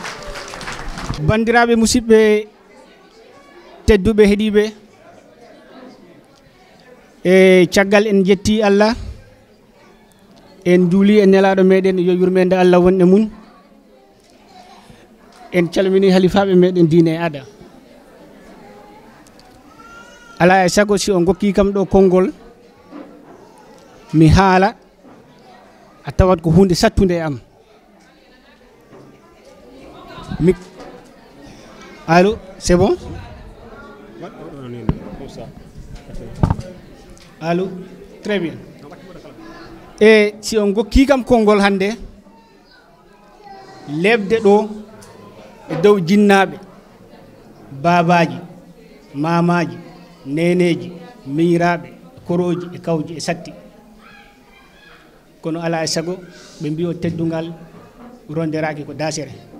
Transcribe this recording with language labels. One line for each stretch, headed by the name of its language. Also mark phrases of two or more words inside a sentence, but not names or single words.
Fula: Bandiraɓe musidɓe tedduɓe heeɗiɓe e caggal en jetti Allah en juuli e nelaɗo meɗen yo yurmede Allah wonɗe mum en calmini halifaɓe meɗen diine e aada ala e sago si on gokki kam ɗo konngol mi haala a tawat ko hunde sattude e am
French: allô c'est bon allô très bien
Fula: e si on gokki kam konngol hannde lebde ɗo e dow jinnaaɓe baabaaji mamaaji neneeji miñiraaɓe korooji e kawji e satti kono alaa e sago ɓe mbiyo teddungal ronderaaki ko daasere